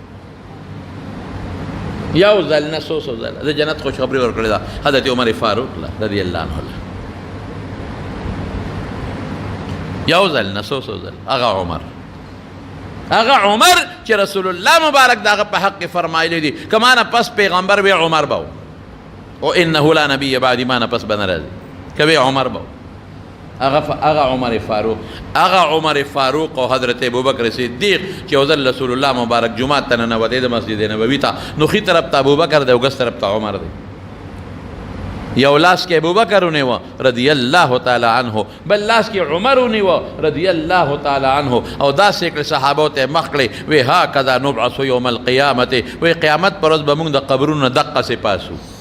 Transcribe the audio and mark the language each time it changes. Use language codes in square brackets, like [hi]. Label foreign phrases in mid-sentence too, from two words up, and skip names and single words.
[ps] یو ځل نه څو ځله د جنت خوشخبري ورکړې ده حضرت عمر فاروق [ar] رضی الله عنه [ps] یو ځل نه څو ځل هغه عمر چې رسول الله مبارک د هغه په حق کې فرمایلی دي که ما نه پس پیغمبر وی عمر به او انه [ar] لا نبی بعدی [ps] ما نه پس به نه راځي که وی عمر به هغه عمر فاروق او حضرت ابوبکر صدیق چې یو ځل رسول الله مبارک جومات ته ننوتی د مسجد نبوي ته نو ښي طرف ته ابوبکر دی او ګس طرف ته عمر دی یو لاس کې ابوبکر ونیوه [ar] رضی الله تعالی عنه [ps] بل لاس کې عمر ونیوه [ar] رضی الله تعالی عنه [ps] او داسې کړې صحابو ته مخ کړې وی [ar] هکذا نبعث یوم القیامت [ps] وی قیامت پر ورځ به موږ د قبرونو دقسې پاسو